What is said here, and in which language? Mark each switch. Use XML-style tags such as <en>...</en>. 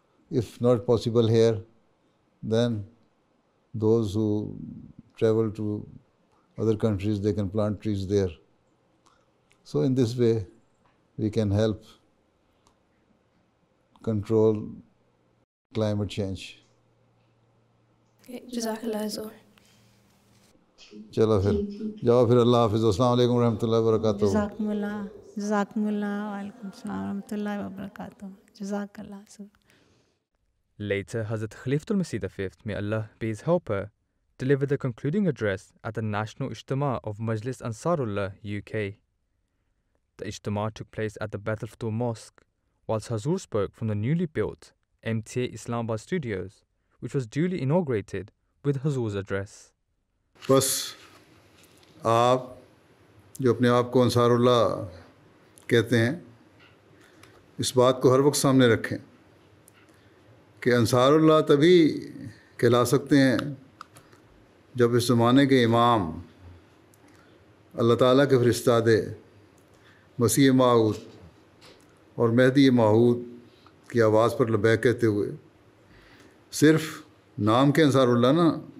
<en>If not possible here, then those who travel to other countries, they can plant trees there. So in this way, we can help control climate change. Okay, Jazakallah Huzur.</en> <ur>چلو پھر جاؤ پھر اللہ حافظ</ur> <ar>السلام علیکم ورحمۃ اللہ وبرکاتہ جزاکم اللہ وعلیکم السلام ورحمۃ اللہ وبرکاتہ جزاک اللہ.</ar> <en>Later, Hazrat Khalifatul Masih V, may Allah be his helper, delivered the concluding address at the National Ijtima of Majlis Ansarullah, UK. The Ijtima took place at the Bait al-Futuh Mosque, whilst Hazur spoke from the newly built MTA Islamabad Studios, which was duly inaugurated with Hazur's address.</en> <ur>بس آپ جو اپنے آپ کو انصار اللہ کہتے ہیں اس بات کو ہر وقت سامنے رکھیں کہ انصار اللہ تبھی کہلا سکتے ہیں جب اس زمانے کے امام اللہ تعالیٰ کے فرستادے مسیح موعود اور مہدی موعود کی آواز پر لبیک کہتے ہوئے صرف نام کے انصار اللہ نہ</ur>